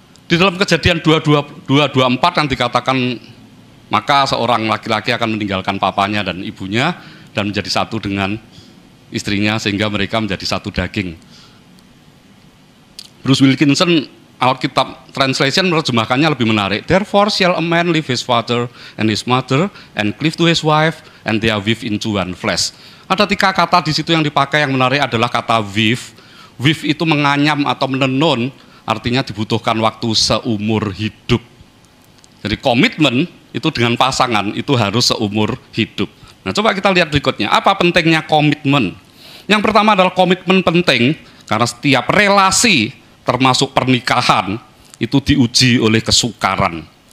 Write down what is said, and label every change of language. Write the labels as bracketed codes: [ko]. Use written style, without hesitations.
[id] Di dalam Kejadian 2:24 yang dikatakan, maka seorang laki-laki akan meninggalkan papanya dan ibunya dan menjadi satu dengan istrinya sehingga mereka menjadi satu daging. Bruce Wilkinson Alkitab translation menerjemahkannya lebih menarik. [en] Therefore shall a man leave his father and his mother and cleave to his wife and they are weave into one flesh. [id] Ada 3 kata di situ yang dipakai, yang menarik adalah kata weave. Weave itu menganyam atau menenun, artinya dibutuhkan waktu seumur hidup. Jadi komitmen itu dengan pasangan itu harus seumur hidup. Nah, coba kita lihat berikutnya. Apa pentingnya komitmen? Yang pertama adalah komitmen penting karena setiap relasi termasuk pernikahan itu diuji oleh kesukaran.